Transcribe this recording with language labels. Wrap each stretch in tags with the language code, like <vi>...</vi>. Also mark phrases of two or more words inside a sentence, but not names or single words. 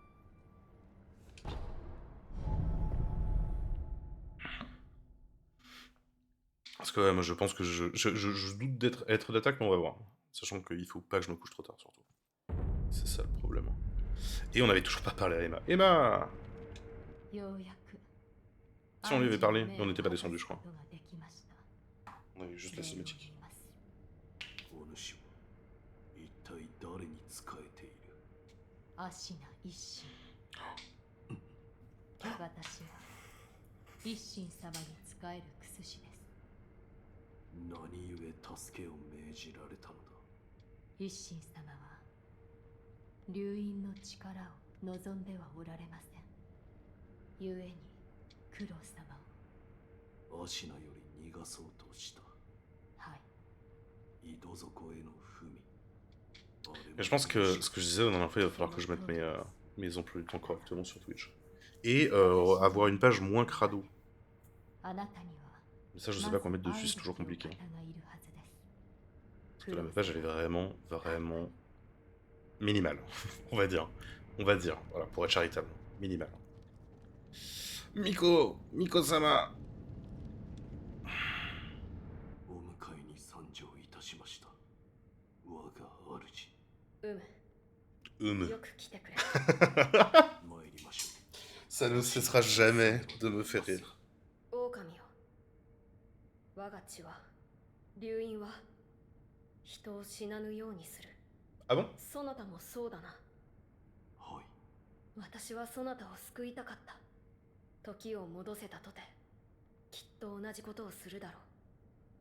<fr>Parce que ouais, moi je pense que je doute d'être d'attaque, mais on va voir. Sachant qu'il faut pas que je me couche trop tard, surtout. C'est ça le problème. Et on avait toujours pas parlé à Emma. Emma! Si on lui avait parlé, mais on n'était pas descendu, je crois. On avait juste la cinématique.</fr> <ja>お主は一体誰に仕えている？アシナ一心。私は一心様に仕える薬師です。何故助けを命じられたのだ？一心様は流因の力を望んではおられません。故に九郎様をアシナより逃がそうとした。はい。</ja> <fr>Mais je pense que ce que je disais la dernière fois, il va falloir que je mette mes emplois du temps correctement sur Twitch. Et avoir une page moins crado. Mais ça, je sais pas quoi mettre dessus, c'est toujours compliqué. Parce que là, ma page, elle est vraiment minimale. On va dire. Voilà, pour être charitable. Minimale. Miko-sama.</fr> <ja>よく来てくれ。</ja> <fr>Ça ne cessera jamais de me faire rire.</fr> <ja>狼よ。我が血は、流因は人を死なぬようにする。</ja> <fr>Ah bon?</fr> <ja>そなたもそうだな。はい。私はそなたを救いたかった。時を戻せたとて、きっと同じことをするだろう。</ja>